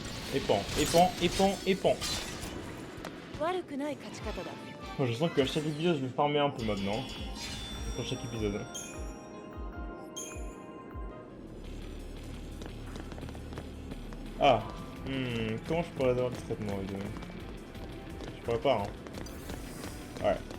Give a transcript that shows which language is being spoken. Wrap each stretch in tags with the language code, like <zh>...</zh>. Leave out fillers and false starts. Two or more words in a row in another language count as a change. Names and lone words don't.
<ja>Épand. 悪くない勝ち方だ。</ja> <fr>Moi, je sens qu'à chaque épisode, je vais farmer un peu maintenant. Pour chaque épisode. Ah. Comment je pourrais avoir discrètement les deux? Je pourrais pas, hein. Ouais.</fr>